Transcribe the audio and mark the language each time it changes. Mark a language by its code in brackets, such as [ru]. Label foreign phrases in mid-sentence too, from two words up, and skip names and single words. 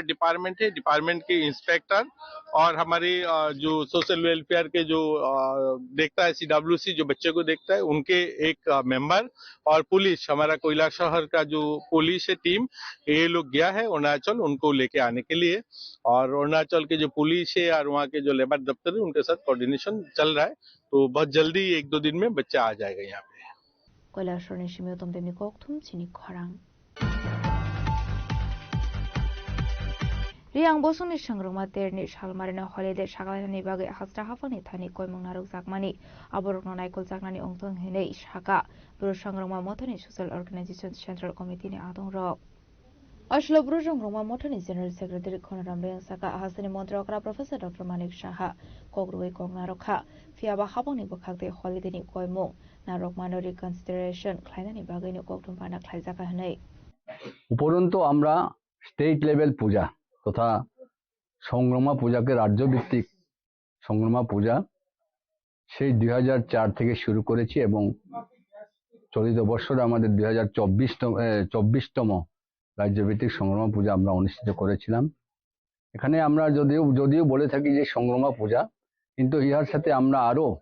[hi] डिपार्टमेंट है डिपार्टमेंट के इंस्पेक्टर और हमारे जो [en] social welfare [hi] के जो देखता है सीडब्ल्यूसी जो बच्चे को देखता है उनके एक मेंबर और पुलिस हमारा कैलाशहर का जो पुलिस है टीम ये लोग गया है अरुणाचल उनको लेके आने के लिए और अरुणाचल के जो पुलिस है और वहाँ के जो लेबर दफ्तर है उनके साथ कोऑर्डिनेशन चल रहा है तो बहुत जल्दी 1-2 दिन में बच्चा आ जाएगा यहाँ पे [trp] कैलाशहर ने शिमियो तोमदेमनि कोकथुम चिनी खरांग Riang bosong ni sangrungma terni shalmarina holiday shakalani bagi hasra hafani thani koimung naruk zakmani aborokno naikol zaknani ongtong henei shaka bro sangrungma mothani [en] social organization central committee [trp] ni adong rok Ashlo bro sangrungma mothani [en] general secretary [trp] khonaram reng saka hasani montrakra professor dr manik shaha kogrui kongnarokha fiaba haboni bokhakte holiday ni koimung narok manori consideration khlainani bagi ni koktum pana khlaijaka henei [bn] উপরন্তু আমরা [en] state level [bn] পূজা তথা সংগ্রামা পূজাকে রাজ্যভিত্তিক সংগ্রামা পূজা সেই 2004 থেকে শুরু করেছি এবং চলিত বছরে আমাদের 2024তম রাজ্যভিত্তিক সংগ্রামা পূজা আমরা অনুষ্ঠিত করেছিলাম এখানে আমরা যদিও বলে থাকি যে সংগ্রামা পূজা কিন্তু ইহার সাথে আমরা আরো